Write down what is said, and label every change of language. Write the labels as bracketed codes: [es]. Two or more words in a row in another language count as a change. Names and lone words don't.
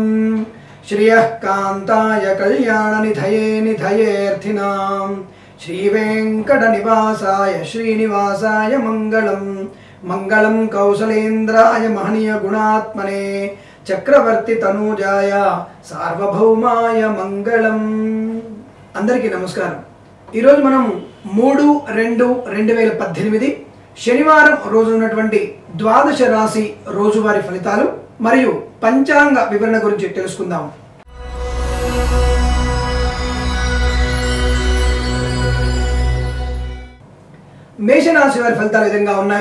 [sa] श्रियः कान्ताय कल्याणनिधये निधयेऽर्थिनां श्रीवेङ्कटनिवासाय श्रीनिवासाय मंगलम् मंगलं कौसलेन्द्राय महनीय गुणात्मने चक्रवर्ती तनूजाय सार्वभौमाय मंगलम्। [te] అందరికీ నమస్కారం। ఈ రోజు మనం 3-2-2018 శనివారం రోజు ఉన్నటువంటి ద్వాదశ రాశి రోజువారీ ఫలితాలు మరియు పంచాంగ వివరణ గురించి తెలుసుకుందాం। మేషరాశి వారి ఫలితాలు ఈ విధంగా ఉన్నాయి।